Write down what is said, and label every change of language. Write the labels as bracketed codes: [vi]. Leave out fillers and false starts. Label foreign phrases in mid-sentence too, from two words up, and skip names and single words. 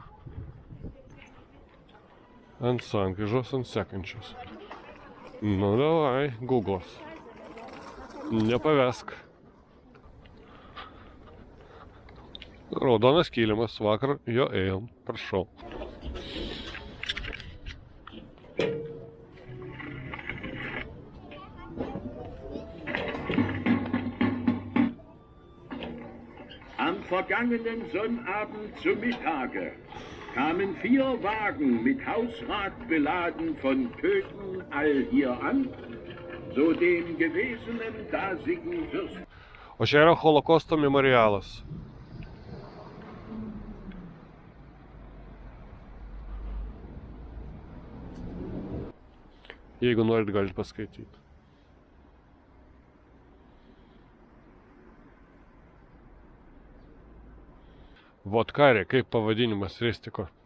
[lt] Ant sankryžos, ant sekančios. Nu davai, Google'as. Nepavesk. Raudonas kilimas, vakar jo ėjom, prašau. [de] Am vergangenen Sonnabend zum Mittage kamen 4 Wagen mit Hausrat beladen von Köthen all hier an, so dem gewesenen dasigen Fürsten. [lt] O čia yra Holokausto memorialas. Jeigu norit, galite paskaityti. Vodkarė, kaip pavadinimas ristiko.